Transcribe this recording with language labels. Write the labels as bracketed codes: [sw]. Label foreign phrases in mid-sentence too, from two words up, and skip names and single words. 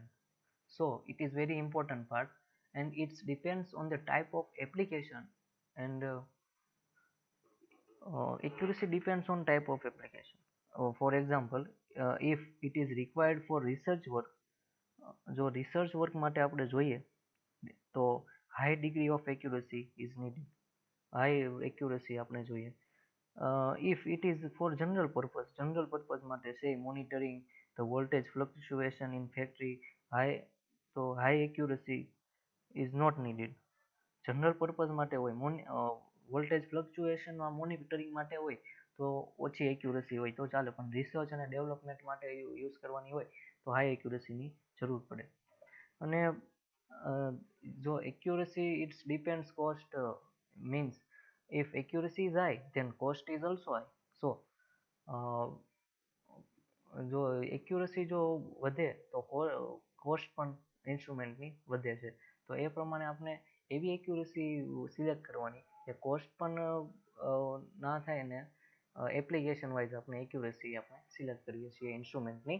[en] So it is very important part, and it depends on the type of application, and accuracy depends on type of application. For example, if it is required for research work, [gu] જો research work માટે આપણે જોઈએ તો [en] high degree of accuracy is needed. High accuracy [gu] આપણે જોઈએ. [en] If it is for general purpose માટે say monitoring the voltage fluctuation in factory, high so high accuracy is not needed. general purpose [gu] માટે હોય વોલ્ટેજ ફ્લક્ચ્યુએશનમાં મોનિટરિંગ માટે હોય તો ઓછી એક્યુરસી હોય તો ચાલે, પણ રિસર્ચ અને ડેવલપમેન્ટ માટે યુઝ કરવાની હોય તો હાઈ એક્યુરસીની જરૂર પડે. અને જો [en] accuracy it's depends cost means if accuracy is high then cost is also high. [gu] So જો એક્યુરસી જો વધે તો કોસ્ટ પણ ઇન્સ્ટ્રુમેન્ટની વધે છે. તો એ પ્રમાણે આપણે એવી એક્યુરસી સિલેક્ટ કરવાની કે કોસ્ટ પણ ના થાય ને એપ્લિકેશન વાઇઝ આપણે એક્યુરસી આપણે સિલેક્ટ કરીએ છીએ ઇન્સ્ટ્રુમેન્ટની.